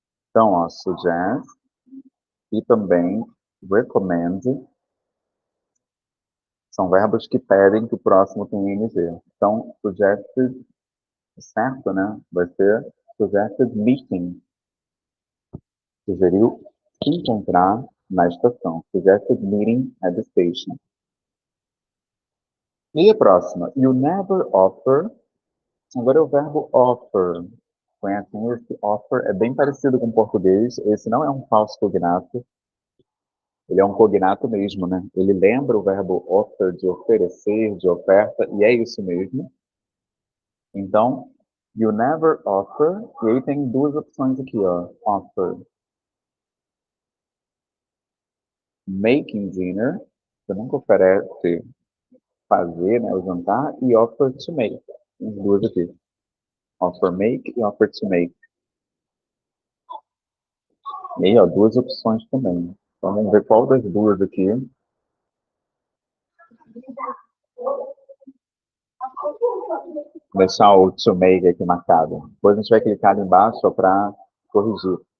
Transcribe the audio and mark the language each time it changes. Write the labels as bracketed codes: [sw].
[pt] Então, ó, suggest e também recommend são verbos que pedem que o próximo tenha ing. Então, suggested, certo, né? Vai ser suggested meeting. Sugeriu encontrar na estação. [en] Suggested meeting at the station. [pt] E a próxima? [en] You never offer. [pt] Agora é o verbo offer. Conhecem esse offer? É bem parecido com o português. Esse não é um falso cognato. Ele é um cognato mesmo, né? Ele lembra o verbo offer, de oferecer, de oferta, e é isso mesmo. Então, [en] you never offer, [pt] e aí tem duas opções aqui, ó. Offer. [en] Making dinner, [pt] você nunca oferece fazer, né, o jantar, e [en] offer to make. [pt] Tem as duas aqui. [en] Offer make e offer to make. [pt] E aí, ó, duas opções também. Então, vamos ver qual das duas aqui. Vou deixar o to make aqui marcado. Depois a gente vai clicar ali embaixo para corrigir.